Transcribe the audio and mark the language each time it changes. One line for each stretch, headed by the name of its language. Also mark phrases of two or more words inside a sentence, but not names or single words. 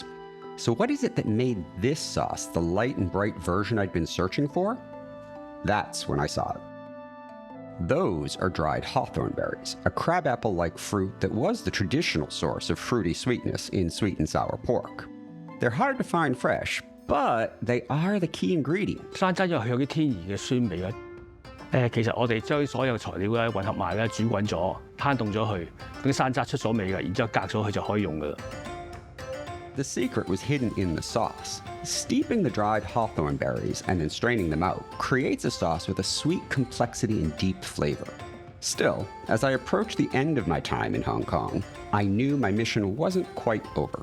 English: So what is it that made this sauce the light and bright version I'd been searching for? That's when I saw it. Those are dried hawthorn berries, a crabapple-like fruit that was the traditional source of fruity sweetness in sweet and sour pork. They're hard to find fresh, but they are the key ingredient.
Cantonese: 山楂因為佢有啲天然嘅酸味啊。其實我哋將所有材料咧混合埋咧，煮滾咗，攤凍咗佢，咁啲山楂出咗味嘅，然之後隔咗佢就可以用噶啦。
English: The secret was hidden in the sauce. Steeping the dried hawthorn berries and then straining them out creates a sauce with a sweet complexity and deep flavor. Still, as I approached the end of my time in Hong Kong, I knew my mission wasn't quite over.